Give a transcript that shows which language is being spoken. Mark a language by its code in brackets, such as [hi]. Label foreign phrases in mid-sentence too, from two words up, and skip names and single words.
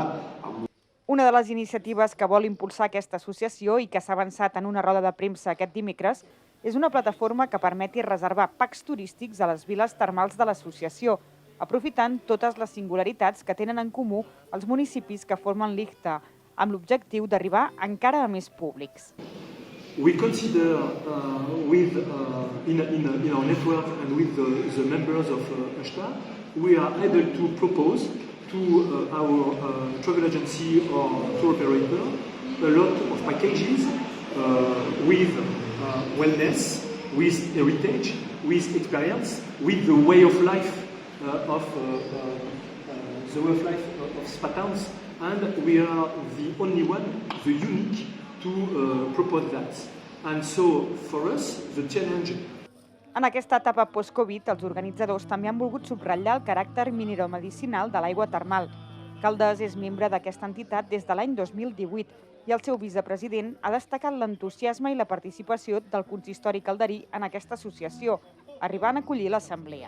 [ca] Una de les iniciatives que vol impulsar aquesta associació i que s'ha avançat en una roda de premsa aquest dimecres és una plataforma que permeti reservar packs turístics a les viles termals de l'associació, aprofitant totes les singularitats que tenen en comú els municipis que formen l'IHTA, amb l'objectiu d'arribar encara a més públics. [en] We consider, in our network and with the members of IHTA, we are able to propose to our travel agency or tour operator a lot of packages with wellness, with heritage, with experience, with the way of life of Spa Towns, and we are the only one, the unique, to propose that. And so for us, the challenge. [ca] En aquesta etapa post-Covid, els organitzadors també han volgut subratllar el caràcter mineromedicinal de l'aigua termal. Caldes és membre d'aquesta entitat des de l'any 2018 i el seu vicepresident ha destacat l'entusiasme i la participació del consistori calderí en aquesta associació, arribant a acollir l'assemblea.